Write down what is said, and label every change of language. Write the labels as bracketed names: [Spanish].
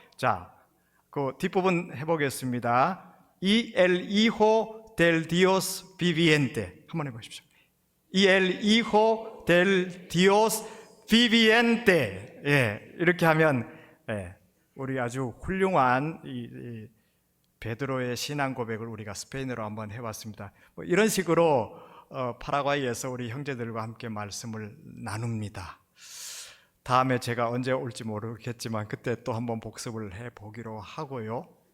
[Korean] 자, 그 뒷부분 해보겠습니다. [Spanish] el hijo del Dios viviente. [Korean] 한번 해보십시오. [Spanish] el hijo del Dios viviente. [Korean] 이렇게 하면 우리 아주 훌륭한 이 베드로의 신앙 고백을 우리가 스페인어로 한번 해봤습니다. 이런 식으로 파라과이에서 우리 형제들과 함께 말씀을 나눕니다. 다음에 제가 언제 올지 모르겠지만 그때 또 한번 복습을 해보기로 하고요.